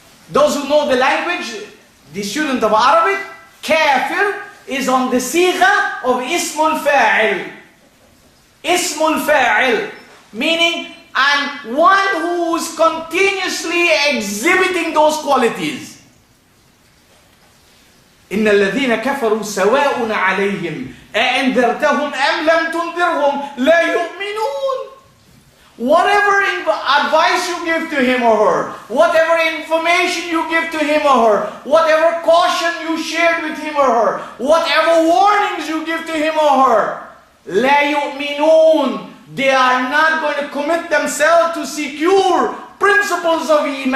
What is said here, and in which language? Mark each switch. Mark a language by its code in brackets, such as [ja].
[en] Those who know the language, the student of Arabic, kafir is on the sigha of ismul fa'il. Ismul fa'il, meaning, and one who is continuously exhibiting those qualities. [ar] إن الذين كفروا سواء عليهم أأنذرتهم أم لم تنذرهم لا يؤمنون. [en] Whatever advice you give to him or her, whatever information you give to him or her, whatever caution you shared with him or her, whatever warnings you give to him or her, [ar] لا يؤمنون. [en] They are not going to commit themselves to secure principles of Iman.